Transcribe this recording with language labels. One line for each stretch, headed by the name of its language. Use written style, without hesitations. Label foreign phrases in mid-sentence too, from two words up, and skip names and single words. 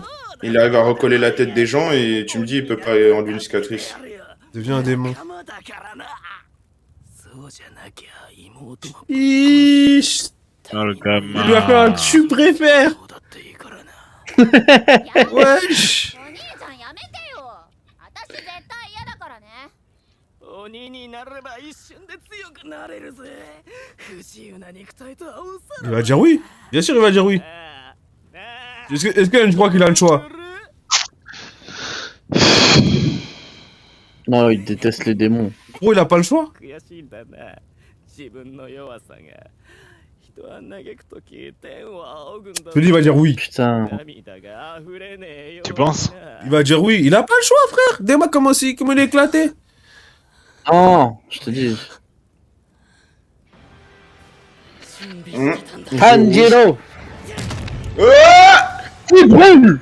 French: Il arrive à recoller la tête des gens et tu me dis il peut pas enlever une cicatrice. devient un démon. Iiii. Oh, le gamin. Il lui a fait un tu préfères. Wesh.
Japanese: 鬼になれば一瞬で強くなれるぜ。不自由な肉体とはおさ
French: Il va dire oui. Bien sûr, il va dire oui. Est-ce que je crois qu'il a le choix? Non, il déteste les démons. Gros, il a pas le choix.
Japanese: 悔しいんだな。自分の弱さが。人は嘆くとき天を仰ぐんだ。
French: Je te dis, il va dire oui. Putain.
Japanese: 涙が溢れねえよ。
French: Tu penses? Il va dire oui. Il a pas le choix, frère. Dis-moi comment il est éclaté. Non, je te dis. Mmh. Tanjiro. Ah Coup de boule.